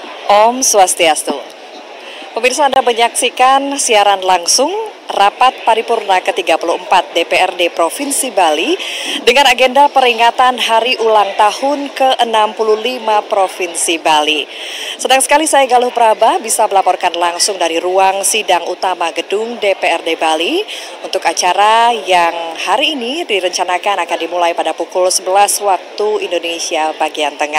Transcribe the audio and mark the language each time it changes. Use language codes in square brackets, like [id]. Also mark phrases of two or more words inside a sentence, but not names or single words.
[ban] Om Swastiastu. [id] Pemirsa, Anda menyaksikan siaran langsung Rapat Paripurna ke-34 DPRD Provinsi Bali dengan agenda peringatan Hari Ulang Tahun ke-65 Provinsi Bali. Senang sekali saya Galuh Praba bisa melaporkan langsung dari ruang sidang utama gedung DPRD Bali untuk acara yang hari ini direncanakan akan dimulai pada pukul 11 waktu Indonesia bagian tengah.